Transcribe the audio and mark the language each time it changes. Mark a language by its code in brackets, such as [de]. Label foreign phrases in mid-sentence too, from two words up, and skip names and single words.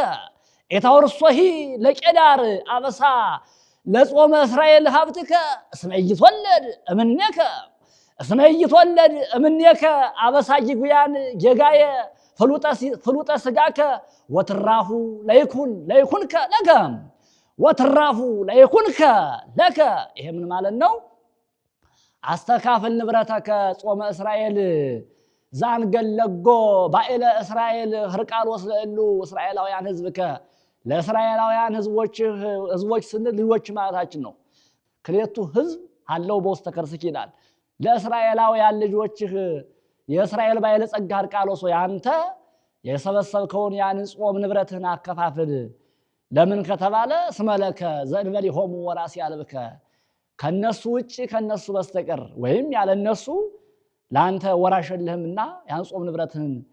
[gez] ኤታወርሶሂ ለቄዳር አበሳ ለጾመ እስራኤል ሀብትከ እስመ ኢይትወለድ እምኔከ እስመ ኢይትወለድ እምኔከ አበሳ ጊጉያን ጌጋየ ፍሉጠ ስጋከ ወትራፉ ለይኩንከ ለከ ወትራፉ ለይኩንከ ለከ። [am] ይሄ ምን ማለት ነው? [gez] አስተካፍል ንብረተከ ጾመ እስራኤል ዘአንገለጎ ባኤለ እስራኤል ህርቃሎስ ለእሉ እስራኤላውያን ህዝብከ [am] ለእስራኤላውያን ህዝቦች ስንል ልጆች ማለታችን ነው። ክሌቱ ህዝብ አለው [gez] በውስተ ከርስኪ [am] ይላል። ለእስራኤላውያን ልጆችህ የእስራኤል ባለጸጋ ህርቃሎስ ሆይ አንተ የሰበሰብከውን ያን ጾም ንብረትህን አከፋፍል። ለምን ከተባለ [gez] እስመለከ ዘእንበሌሆሙ ወራሲ አልብከ [am] ከነሱ ውጪ ከነሱ በስተቀር ወይም ያለ እነሱ ለአንተ ወራሽ የለህምና ያን ጾም ንብረትህን